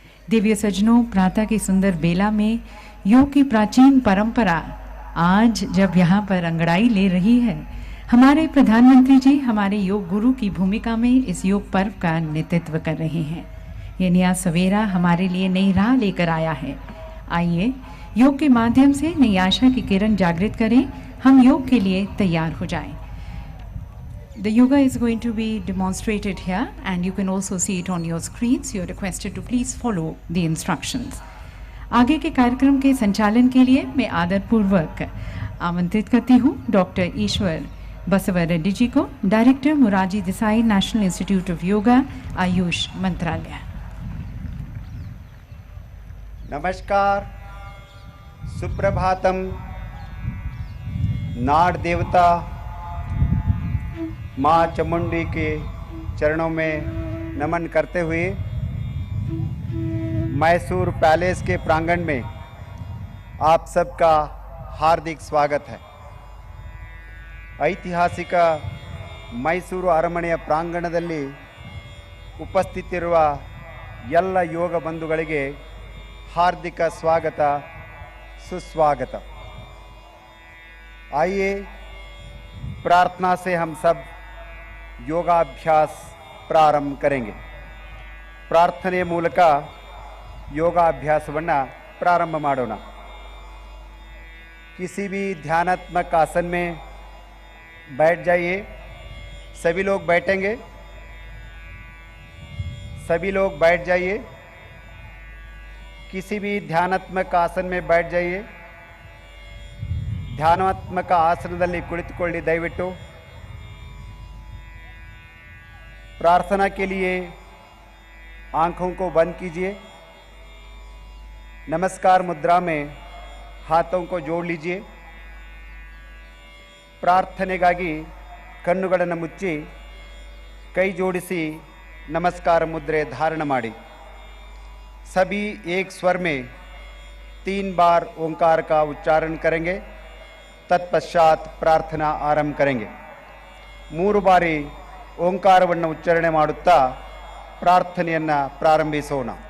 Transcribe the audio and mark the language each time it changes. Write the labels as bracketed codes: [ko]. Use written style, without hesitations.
[hi] दिव्य सज्जनों, प्रातः की सुंदर बेला में योग की प्राचीन परंपरा आज जब यहाँ पर अंगड़ाई ले रही है, हमारे प्रधानमंत्री जी हमारे योग गुरु की भूमिका में इस योग पर्व का नेतृत्व कर रहे हैं। ये नया सवेरा हमारे लिए नई राह लेकर आया है। आइए योग के माध्यम से नई आशा की किरण जागृत करें। हम योग के लिए तैयार हो जाएं। [en] The yoga is going to be demonstrated here and you can also see it on your screens. You are requested to please follow the instructions. [hi] आगे के कार्यक्रम के संचालन के लिए मैं आदरपूर्वक आमंत्रित करती हूँ डॉक्टर ईश्वर बसवर रेड्डी जी को, director Morarji Desai national institute of yoga, Ayush मंत्रालय। नमस्कार, सुप्रभातम। नाड़ देवता माँ चामुंडी के चरणों में नमन करते हुए मैसूर पैलेस के प्रांगण में आप सबका हार्दिक स्वागत है। [kn] ಐತಿಹಾಸಿಕ ಮೈಸೂರು ಅರಮನೆಯ ಪ್ರಾಂಗಣದಲ್ಲಿ ಉಪಸ್ಥಿತಿರುವ ಎಲ್ಲ ಯೋಗ ಬಂಧುಗಳಿಗೆ [hi] हार्दिक स्वागत, सुस्वागत। आइए प्रार्थना से हम सब योगाभ्यास प्रारंभ करेंगे। [kn] ಪ್ರಾರ್ಥನೆಯ ಮೂಲಕ ಯೋಗಾಭ್ಯಾಸವನ್ನು प्रारंभ ಮಾಡೋಣ। [hi] किसी भी ध्यानात्मक आसन में बैठ जाइए। सभी लोग बैठेंगे, सभी लोग बैठ जाइए। किसी भी ध्यानात्मक आसन में बैठ जाइए। [kn] ಧ್ಯಾನಾತ್ಮಕ ಆಸನದಲ್ಲಿ ಕುಳಿತುಕೊಳ್ಳಿ ದಯವಿಟ್ಟು। [hi] प्रार्थना के लिए आंखों को बंद कीजिए। नमस्कार मुद्रा में हाथों को जोड़ लीजिए। [kn] ಪ್ರಾರ್ಥನೆಗಾಗಿ ಕಣ್ಣುಗಳನ್ನು ಮುಚ್ಚಿ ಕೈ ಜೋಡಿಸಿ नमस्कार मुद्रे धारण माड़ी। [hi] सभी एक स्वर में 3 बार ओंकार का उच्चारण करेंगे। तत्पश्चात प्रार्थना आरंभ करेंगे। [kn] 3 ಬಾರಿ ಓಂಕಾರವನ್ನು ಉಚ್ಚಾರಣೆ ಮಾಡುತ್ತಾ ಪ್ರಾರ್ಥನೆಯನ್ನು ಪ್ರಾರಂಭಿಸೋಣ।